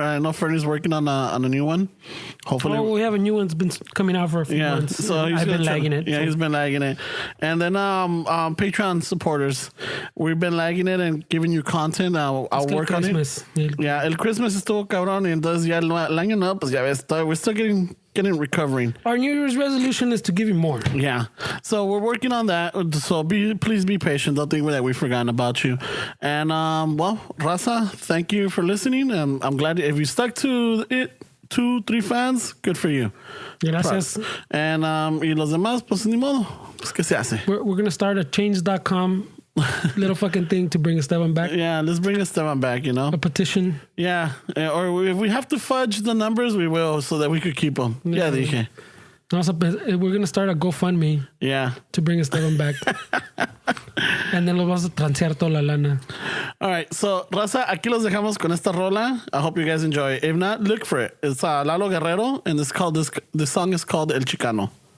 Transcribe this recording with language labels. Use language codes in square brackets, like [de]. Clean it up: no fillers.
[en] I know Fernie's working on a new one. Hopefully, we have a new one's been coming out for a few months. So I've been lagging it. Yeah, he's been lagging it. And then Patreon supporters, we've been lagging it and giving you content. I'll work on it. [es] Yeah, el Christmas estuvo cabrón y entonces ya el año no, pues ya ves, [en] we're still getting recovering. Our New Year's resolution is to give you more. Yeah, so we're working on that. So please be patient. Don't think that we've forgotten about you. And well, Raza, thank you for listening. I'm glad if you stuck to it. 2-3 fans, good for you. [es] Gracias. And y los demás, pues ni modo. Pues que se hace. [en] We're gonna start a change.com little fucking thing to bring Esteban back. Yeah, let's bring Esteban back, you know. A petition. Yeah, or if we have to fudge the numbers, we will, so that we could keep them. [es] Yeah, dije. [en] Also, we're gonna start a GoFundMe. Yeah. To bring Esteban back. And then [es] lo vamos a transear toda la lana. [en] All right, so [es] Raza, aquí los dejamos con esta rola. [en] I hope you guys enjoy it. If not, look for it. It's Lalo Guerrero, and this song is called El Chicano.